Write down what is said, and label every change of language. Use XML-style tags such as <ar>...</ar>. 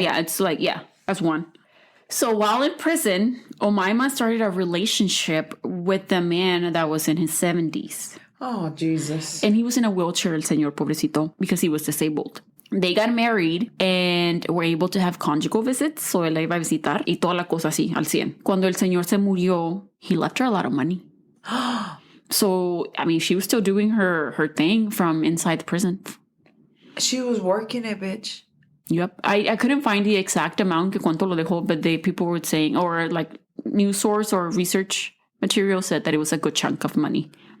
<en>Yeah, it's like, yeah, that's one. So while in prison, Omaima started a relationship with the man that was in his 70s. Oh, Jesus. And he was in a wheelchair, el señor pobrecito, because he was disabled. They got married and were able to have conjugal visits.</en> <es>So él la iba a visitar y toda la cosa así, al 100.</es> <en>Cuando el señor se murió, he left her a lot of money. So, I mean, she was still doing her thing from inside the prison. She was working it, bitch. Yep. I couldn't find the exact amount que cuánto lo dejó, but people were saying, or like news source or research material said that it was a good chunk of money.</en>